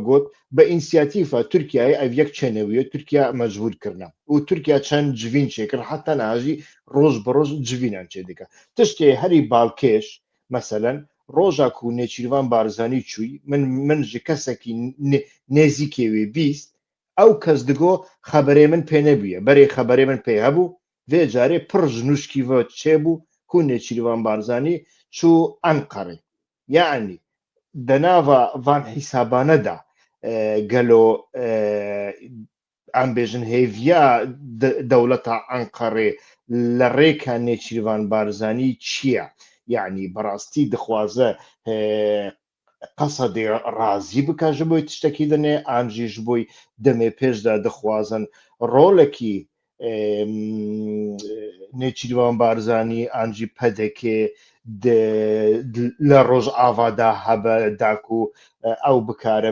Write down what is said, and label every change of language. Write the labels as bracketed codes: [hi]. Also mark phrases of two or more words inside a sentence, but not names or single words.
[ku] گوت بە ئینسیاتیفە تورکیای ئەو یەک چێنەویە تورکیا مەجبورکردە و تورکیا چەند جوین چێکرد حتا ناژی ڕۆژ بە ڕۆژ جوینان چێ دیکە تشتێ هەری باڵکێش مەسەلەن ڕۆژا و نێچیروان بارزانی چووی من ژ کەسێکی نێزیکێوێ بیست ئەو کەس دگۆ خەبەرێ من پێ نەبووە بەرێ خەبەرێ من پێ هەبوو vê carê pir ji nûşkî ve çêbû ku Nêçîrvan Barzanî çû Enqerê yanî di nava van hîsabane de gelo em bêjin hêviya dewleta Enqerê li rêka Nêçîrvan Barzanî çi ye yanî bi rastî dixwaze قەسەدێ ڕازی بکە ji bo tiştekî dinê an jî ji bo demê pêş de dixwazin rolekî Nêçîrvan Barzanî an jî pedekê li Rojava de hebe da ku ew bikare